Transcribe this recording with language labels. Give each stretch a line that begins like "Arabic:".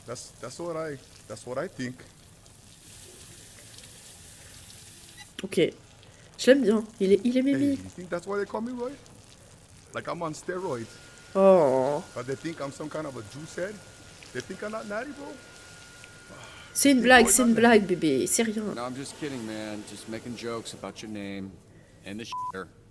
English: That's what I think.
French: Ok. Je l'aime bien. Il est mimi.
English: Hey, you think that's why they call me Royd? Like I'm on steroids. Oh. But they think I'm some kind of a juice head? They think I'm not natty, bro?
French: C'est une blague, bébé, c'est rien.
English: No, I'm just kidding, man. Just making jokes about your name and the shitter.